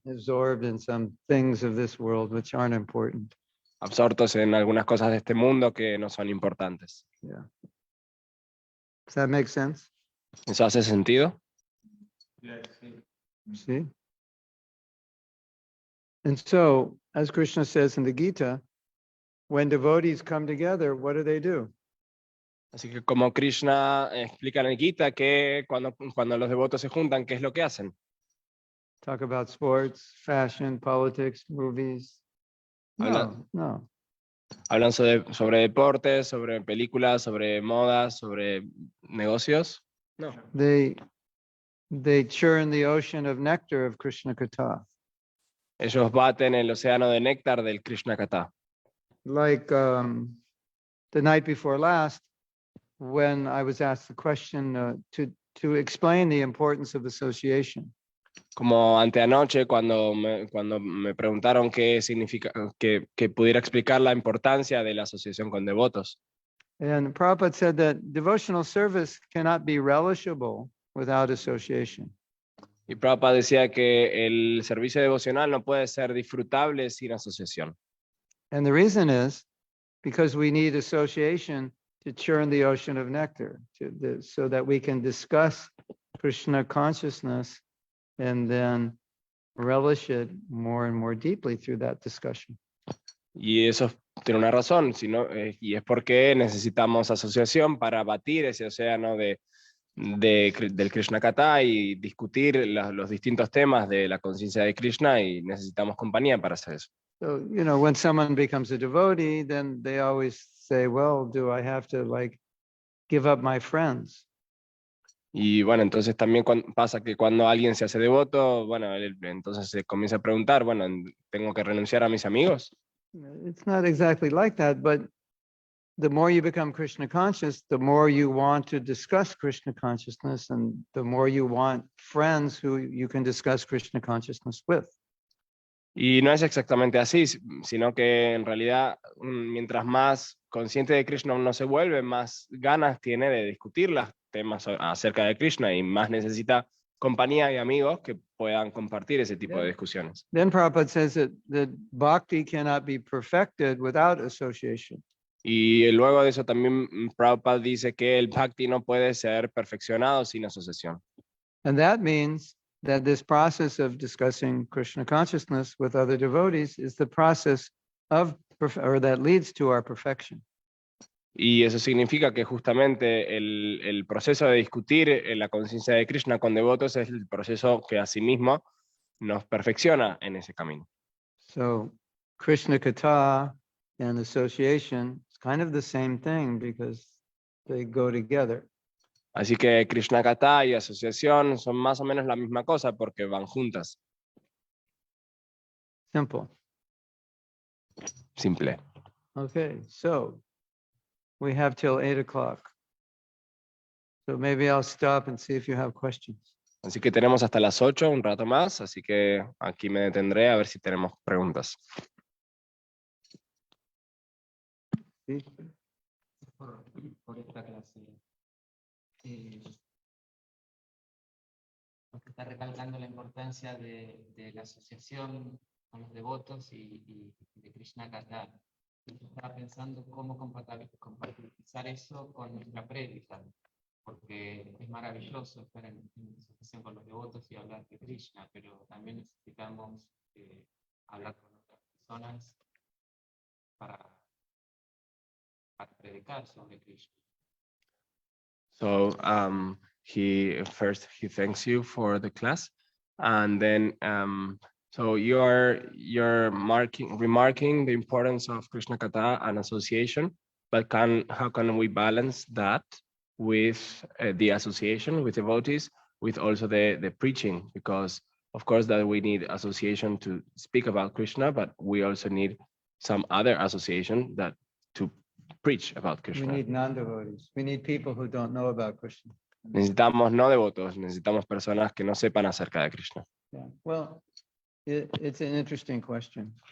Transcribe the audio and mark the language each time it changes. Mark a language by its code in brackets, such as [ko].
[en] Absorbed in some things of this world which aren't important. [es] Absortos en algunas cosas de este mundo que no son importantes. [en] Yeah. Does that make sense? [es] ¿Eso hace sentido? [en] See? And so, as Krishna says in the Gita, when devotees come together, what do? [es] Así que como Krishna explica en el Gita que cuando los devotos se juntan, ¿qué es lo que hacen? [en] Talk about sports, fashion, politics, movies. No. [es] Hablan sobre deportes, sobre películas, sobre modas, sobre negocios. No. [en] They churn the ocean of nectar of Krishna Katha. [es] Ellos baten el océano de néctar del Krishna Katha. [en] Like the night before last, when I was asked the question to explain the importance of association. [es] Como anteanoche, cuando me preguntaron qué significa, que pudiera explicar la importancia de la asociación con devotos. [en] And Prabhupada said that devotional service cannot be relishable without association. [es] Y Prabhupada decía que el servicio devocional no puede ser disfrutable sin asociación. [en] And the reason is because we need association to churn the ocean of nectar, so that we can discuss Krishna consciousness and then relish it more and more deeply through that discussion. [es] Y eso tiene una razón, y es porque necesitamos asociación para batir ese océano del Krishna Katha y discutir los distintos temas de la conciencia de Krishna, y necesitamos compañía para hacer eso. [en] So, when someone becomes a devotee, then they always say, well, do I have to give up my friends? [es] Y bueno, entonces también pasa que cuando alguien se hace devoto, bueno, entonces se comienza a preguntar, bueno, ¿tengo que renunciar a mis amigos? [en] It's not exactly like that, but the more you become Krishna conscious, the more you want to discuss Krishna consciousness, and the more you want friends who you can discuss Krishna consciousness with. [es] Y no es exactamente así, sino que en realidad, mientras más consciente de Krishna uno se vuelve, más ganas tiene de discutir los temas acerca de Krishna, y más necesita compañía y amigos que puedan compartir ese tipo de discusiones. [en] Then Prabhupada says that bhakti cannot be perfected without association. [es] Y luego de eso también Prabhupada dice que el bhakti no puede ser perfeccionado sin asociación. [en] And that means that this process of discussing Krishna consciousness with other devotees is the process of or that leads to our perfection. [es] Y eso significa que justamente el proceso de discutir la conciencia de Krishna con devotos es el proceso que asimismo nos perfecciona en ese camino. [en] So Krishna Katha and association is kind of the same thing because they go together. [es] Así que Krishna Katha y asociación son más o menos la misma cosa porque van juntas. [en] Simple. [es] Simple. [en] Okay, so we have till 8 o'clock. So maybe I'll stop and see if you have questions. [es] Así que tenemos hasta las 8, un rato más, así que aquí me detendré a ver si tenemos preguntas. ¿Sí? Por esta clase. Porque está recalcando la importancia de la asociación con los devotos y de Krishna Katha. Estaba pensando cómo compatibilizar eso con nuestra prédica, porque es maravilloso estar en asociación con los devotos y hablar de Krishna, pero también necesitamos hablar con otras personas para predicar sobre Krishna. [en] So he thanks you for the class, and then so you're remarking the importance of Krishna Katha and association, but how can we balance that with the association with devotees, with also the preaching? Because of course that we need association to speak about Krishna, but we also need some other association that to preach about Krishna. We need non-devotees. We need people who don't know about Krishna. [es] Necesitamos no devotos, necesitamos personas que no sepan acerca de Krishna. [en] Yeah. Well, it's an interesting question.